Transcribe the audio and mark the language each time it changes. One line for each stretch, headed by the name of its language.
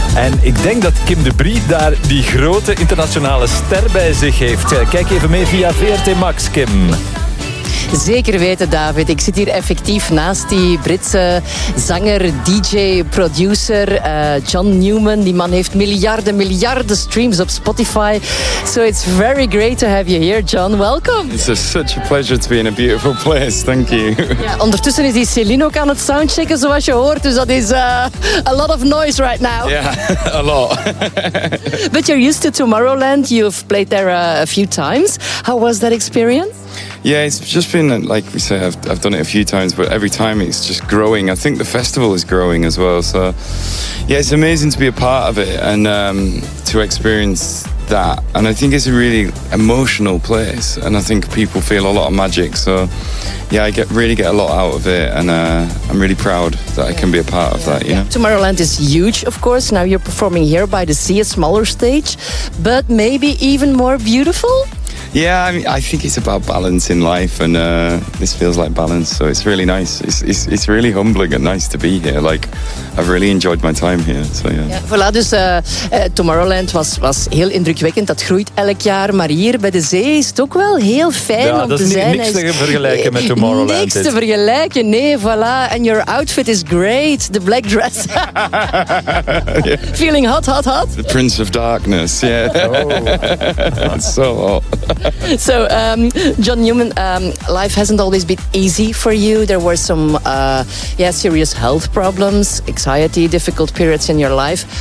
Dutch: En ik denk dat Kim de Brie daar die grote internationale ster bij zich heeft. Kijk even mee via VRT Max, Kim. Zeker weten, David. Ik zit hier effectief naast die Britse zanger, DJ, producer John Newman. Die man heeft miljarden streams op Spotify.
English: So it's very great to have you here, John. Welcome. It's such a pleasure to be in a beautiful place. Thank you.
Dutch: Ja, ondertussen is die Celine ook aan het soundchecken, zoals je hoort. Dus dat is
English: a lot of noise right now. Yeah, a lot. But you're used to Tomorrowland. You've played there a few times. How was that experience? Yeah, it's just been, like we say, I've done it a few times, but every time it's just growing. I think the festival is growing as well. So, yeah, it's amazing to be a part of it and to experience that. And I think it's a really emotional place. And I think people feel a lot of magic. So, yeah, I really get a lot out of it. And I'm really proud that I can be a part of that. Yeah. Tomorrowland is huge, of course. Now you're performing here by the sea, a smaller stage, but maybe even more beautiful. Yeah, I mean, I think it's about balance in life, and this feels like balance, so it's really nice. It's really humbling and nice to be here. Like, I've really enjoyed my time here, so yeah.
Dutch: Ja, voilà, dus Tomorrowland was heel indrukwekkend. Dat groeit elk jaar, maar hier bij de zee is het ook wel heel fijn om te zijn. Ja, dat is niks te vergelijken met Tomorrowland. Niks te vergelijken, nee, voilà.
English: And your outfit is great, the black dress. Feeling hot, hot, hot. The Prince of Darkness, yeah. Oh, that's so hot. So, John Newman, life hasn't always been easy for you. There were some serious health problems, anxiety, difficult periods in your life.